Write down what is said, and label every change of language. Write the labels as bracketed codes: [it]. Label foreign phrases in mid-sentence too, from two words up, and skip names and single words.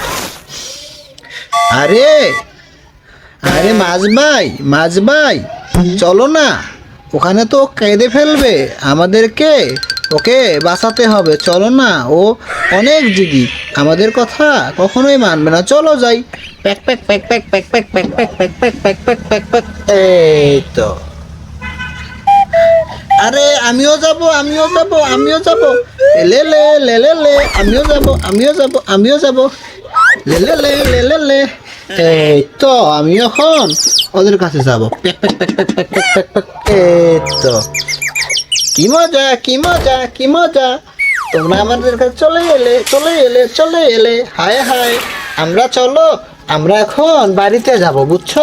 [bn] আরে আরে মাছ ভাই, মাছ ভাই, চলো না, ওখানে তো কেঁদে ফেলবে আমাদেরকে, ওকে বাঁচাতে হবে, চলো না, ও অনেক জিদি, আমাদের কথা কখনোই মানবে না, চলো যাই। প্যাক প্যাক প্যাক প্যাক প্যাক প্যাক প্যাক প্যাক প্যাক প্যাক প্যাক প্যাক প্যাক প্যাক। এই তো। আরে আমিও যাব, আমিও যাব, আমিও যাব, লে লে লে লে লে, আমিও যাব, আমিও যাব, আমিও যাব, লে লে লে লে লে লে। এই তো আমি এখন ওদের কাছে যাব। প্যাক প্যাক প্যাক প্যাক প্যাক প্যাক প্যাক প্যাক। এই তো, কি মজা, কি মজা, কি মজা, তোমরা আমাদের কাছে চলে এলে, চলে এলে, চলে এলে। হায় হায়, আমরা চলো, আমরা এখন বাড়িতে যাব, বুঝছো?